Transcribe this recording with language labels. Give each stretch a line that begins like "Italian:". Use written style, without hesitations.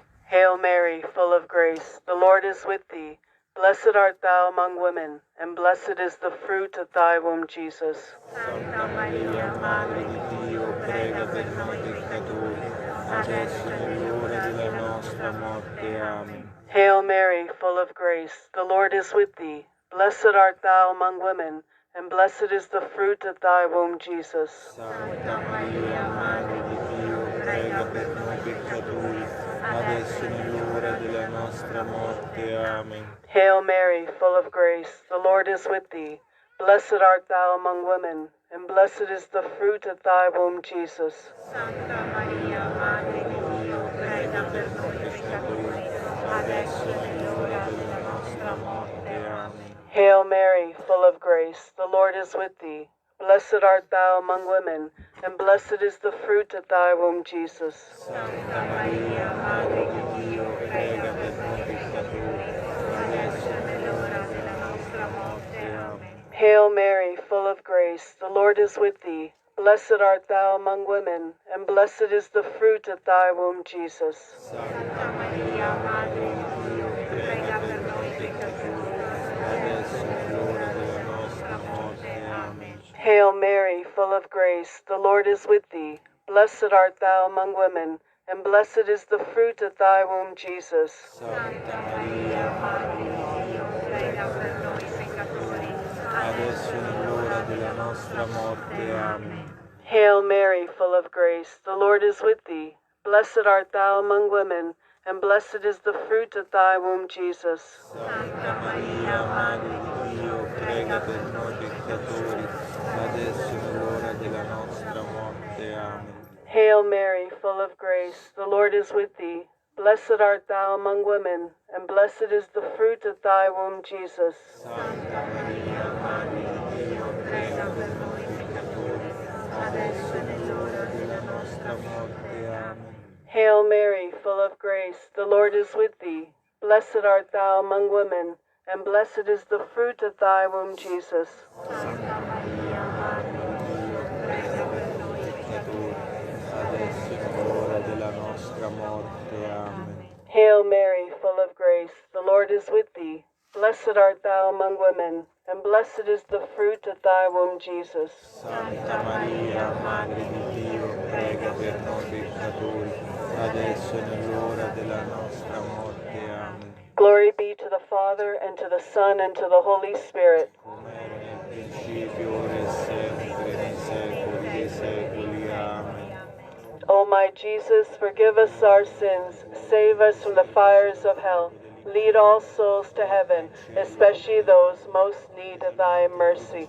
English: Hail Mary, full of grace, the Lord is with thee. Blessed art thou among women, and blessed is the fruit of thy womb, Jesus.
Italian: Santa Maria, Madre di Dio, prega per noi peccatori, adesso e nell'ora della nostra morte. Amen.
English: Hail Mary, full of grace, the Lord is with thee. Blessed art thou among women, and blessed is the fruit of thy womb, Jesus.
Italian: Santa Maria, Madre di Dio, prega per noi peccatori, adesso e nell'ora della nostra morte. Amen.
English: Hail Mary, full of grace, the Lord is with thee. Blessed art thou among women, and blessed is the fruit of thy womb, Jesus.
Italian: Santa Maria, Madre di Dio, prega per noi peccatori, adesso è l'ora della nostra morte. Amen.
English: Hail Mary, full of grace, the Lord is with thee. Blessed art thou among women, and blessed is the fruit of thy womb, Jesus.
Italian: Santa Maria, Madre di Dio, prega per noi peccatori, adesso è l'ora della nostra morte. Amen.
English: Hail Mary, full of grace, the Lord is with thee. Blessed art thou among women, and blessed is the fruit of thy womb, Jesus.
Italian: Santa Maria, Madre di Dio, prega per noi peccatori, adesso è l'ora della nostra morte. Amen.
English: Hail Mary, full of grace, the Lord is with thee. Blessed art thou among women, and blessed is the fruit of thy womb, Jesus.
Italian: Santa Maria, Madre di Dio, prega per noi peccatori, adesso è l'ora della nostra morte. Amen.
English: Hail Mary, full of grace, the Lord is with thee. Blessed art thou among women, and blessed is the fruit of thy womb, Jesus.
Italian: Santa Maria, Madre di Dio, prega per noi peccatori, adesso è l'ora della nostra morte. Amen.
English: Hail Mary, full of grace, the Lord is with thee. Blessed art thou among women, and blessed is the fruit of thy womb, Jesus.
Italian: Santa Maria, Madre di Dio, prega per noi peccatori, adesso è l'ora della nostra morte. Amen.
English: Hail Mary, full of grace, the Lord is with thee. Blessed art thou among women, and blessed is the fruit of thy womb, Jesus.
Italian: Santa Maria, Madre di Dio, prega per noi peccatori, adesso è l'ora della nostra morte. Amen.
English: Hail Mary, full of grace, the Lord is with thee. Blessed art thou among women, and blessed is the fruit of thy womb, Jesus.
Italian: Santa Maria, Madre di Dio, prega per noi peccatori, adesso è l'ora della nostra morte. Amen.
English: Glory be to the Father, and to the Son, and to the Holy Spirit.
Italian: Come era nel principio, ora e sempre, nei secoli dei secoli. Amen.
English: O my Jesus, forgive us our sins, save us from the fires of hell, lead all souls to heaven, especially those most need of thy mercy.